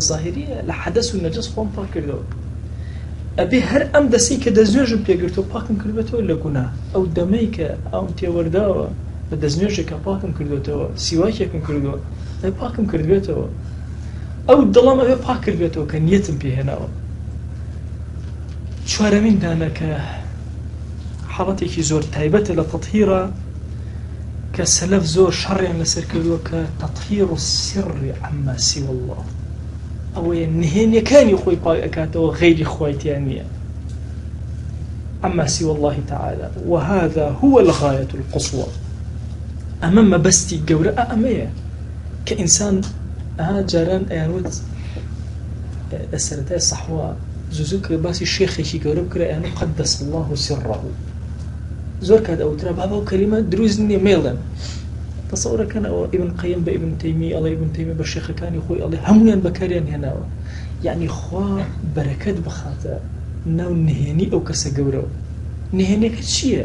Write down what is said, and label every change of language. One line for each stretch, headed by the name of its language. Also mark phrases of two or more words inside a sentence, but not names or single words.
Central Kurdish: ظاهریە لە حەدەس و نەجەس خۆم پاک کردەوە ئەبێ هەر ئەم دەسەی کە دەستنوێژم پێگرتەوە پاکم کردوێتەوە لە گوناه ئەو دەمەی کە ئەوم تێوەرداوە بە دەستنوێژێکە پاکم کردوێتەوە سیواکێکم کردووە ئەی پاکم کردوێتەوە ئەو دڵەم ئەبێ پاک کردوێتەوە کە نیەتم پێهێناوە چوارەمین دانە کە حاڵەتێکی زۆر تایبەتە لە تەطهیرە کە سەلەف زۆر شەڕیان لەسەر کردووە کە
Arabic: تەطهیر السر عما سوى الله
Central Kurdish: ئەوەیە نهێنیەکانی خۆی پاک ئەکاتەوە غەیری خوایتیان نییە
Arabic: عما سوى الله تعالى وهذا هو الغاية القصوى
Central Kurdish: ئەمە مەبەستی گەورە ئەمەیە کە ئینسان جاران ئەیانوت لە سەرەتای سەحوا زوو کە باسی شێخێکی گەورە بکرا ئەیانوت
Arabic: قەدەس الله سره
Central Kurdish: زۆر کات ئەوترا بابا و کەریمە دروست نییە مێڵن تەسەورەکەن ئەوە ئیبن قەیم بە ئیبن تەیمی ئەڵێ ئیبن تەیمی بە شێخەکانی خۆی ئەڵێ هەمویان بەکاریان هێناوە یعنی خوا بەرەکەت بخاتە ناو نهێنی ئەو کەسە گەورەوە نهێنیەکە چییە؟